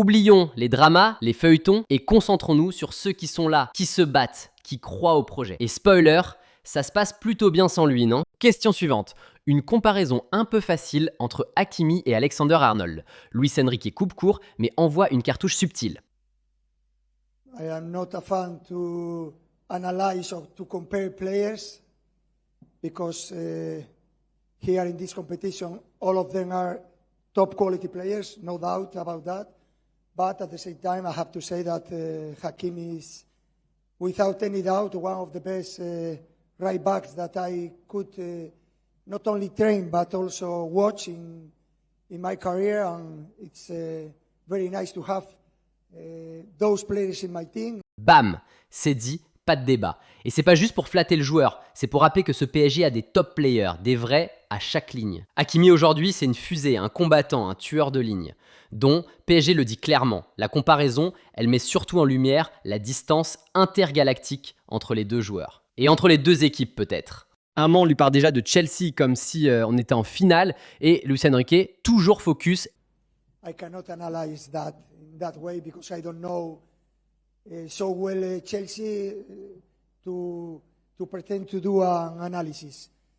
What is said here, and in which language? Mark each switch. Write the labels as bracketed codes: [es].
[fr] Oublions les dramas, les feuilletons et concentrons-nous sur ceux qui sont là, qui se battent, qui croient au projet. Et spoiler, ça se passe plutôt bien sans lui, non? Question suivante. Une comparaison un peu facile entre Hakimi et Alexander-Arnold. Luis Enrique coupe court, mais envoie une cartouche subtile. [en] I am not a fan to analyze or to compare players because here in this competition all of them are top quality players, no doubt about that. But at the same time I have to say that Hakimi is without any doubt one of the best right backs that I could not only train but also watch in my career, and it's very nice to have those players in my team. [fr] Bam, c'est dit, pas de débat. Et c'est pas juste pour flatter le joueur, c'est pour rappeler que ce PSG a des [en] top players, [fr] des vrais à chaque ligne. Hakimi aujourd'hui, c'est une fusée, un combattant, un tueur de ligne, dont PSG le dit clairement. La comparaison, elle met surtout en lumière la distance intergalactique entre les deux joueurs. Et entre les deux équipes peut-être. Un man lui parle déjà de Chelsea comme si on était en finale, et Luis Enrique, toujours focus. [en] I cannot analyze that in that way because I don't know so well Chelsea to pretend to do an analysis.